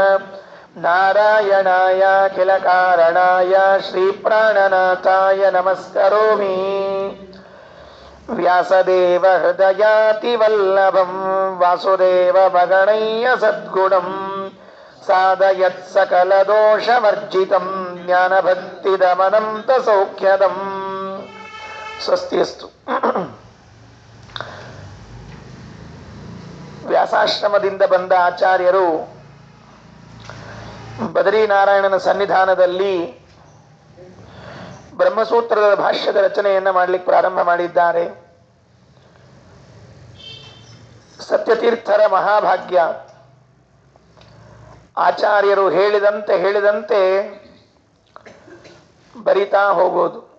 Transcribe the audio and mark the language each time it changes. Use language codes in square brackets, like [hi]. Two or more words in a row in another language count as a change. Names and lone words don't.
[sa] ನಾರಾಯಣಾಯಾಖಿಲಕಾರಣಾಯ ಶ್ರೀಪ್ರಾಣನಾಥಾಯ ನಮಸ್ಕರೋಮಿ ವ್ಯಾಸದೇವ ಹೃದಯಾತಿವಲ್ಲಭಂ ವಾಸುದೇವ ಮಗಣಯ್ಯ ಸದ್ಗುಣಂ ಸಾಧಯತ್ ಸಕಲದೋಷವರ್ಜಿತಂ ಜ್ಞಾನಭಕ್ತಿದಮನಂತ ಸೌಖ್ಯದಂ ಸ್ವಸ್ತಿಯಸ್ತು. [kn] ವ್ಯಾಸಾಶ್ರಮದಿಂದ ಬಂದ ಆಚಾರ್ಯರು ಬದರಿನಾರಾಯಣನ ಸನ್ನಿಧಾನದಲ್ಲಿ ಬ್ರಹ್ಮಸೂತ್ರದ ಭಾಷ್ಯದ ರಚನೆಯನ್ನು ಮಾಡಲಿಕ್ಕೆ ಪ್ರಾರಂಭ ಮಾಡಿದ್ದಾರೆ. ಸತ್ಯತೀರ್ಥರ ಮಹಾಭಾಗ್ಯ. ಆಚಾರ್ಯರು ಹೇಳಿದಂತೆ ಬರಿತಾ ಹೋಗೋದು.